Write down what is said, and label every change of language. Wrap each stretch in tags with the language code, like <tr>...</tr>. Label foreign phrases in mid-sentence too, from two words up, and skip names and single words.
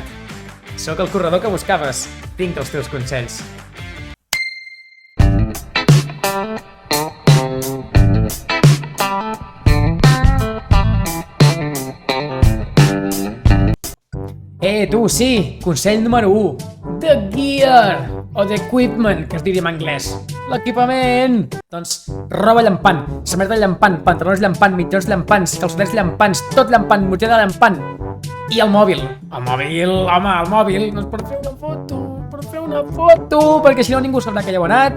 <ca>Sóc el corredor que buscaves. Tinc els teus consells. Tu, sí! Consell número 1.</ca> <en>The gear! O the equipment,</en> <ca>que es diria en anglès. L'equipament! Doncs roba llampant, samarreta llampant, pantalons llampant, mitjons llampants, calçotets llampants, tot llampant, motxilla llampant. I el mòbil. El mòbil, home, el mòbil. Doncs per fer una foto, perquè si no ningú sabrà que hi heu anat.</ca>